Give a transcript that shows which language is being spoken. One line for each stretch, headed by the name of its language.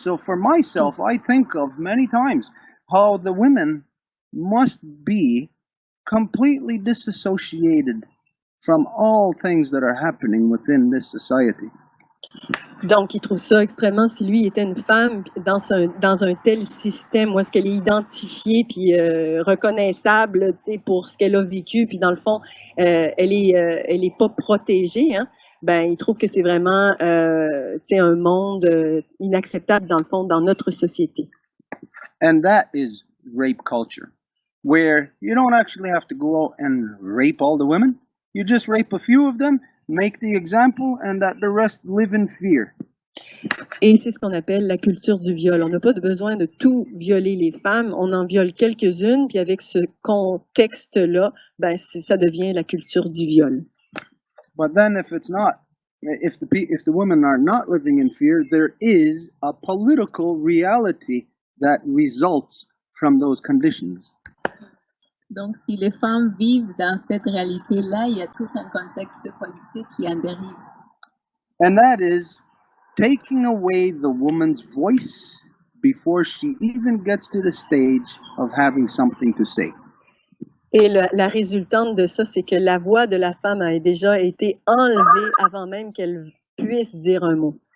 English: So for myself, I think of many times how the women must be completely disassociated from all things that are happening within this society.
French: Donc, il trouve ça extrêmement, si lui était une femme dans un tel système où est-ce qu'elle est identifiée puis reconnaissable, tu sais, pour ce qu'elle a vécu, puis dans le fond, elle est pas protégée, hein. Ben, il trouve que c'est vraiment, tu sais, un monde inacceptable dans le fond dans notre société.
English: And that is rape culture, where you don't actually have to go out and rape all the women. You just rape a few of them, make the example, and that the rest live in fear.
French: Et c'est ce qu'on appelle la culture du viol. On n'a pas besoin de tout violer les femmes, on en viole quelques-unes, puis avec ce contexte-là, ben ça devient la culture du viol.
English: But then if it's not, if the women are not living in fear, there is a political reality that results from those conditions.
French: Donc, si les femmes vivent dans cette réalité-là, il y a tout un contexte politique qui en dérive.
English: And that is taking away the woman's voice before she even gets to the stage of having something to say.
French: Et la résultante de ça, c'est que la voix de la femme a déjà été enlevée avant même qu'elle puisse dire un mot.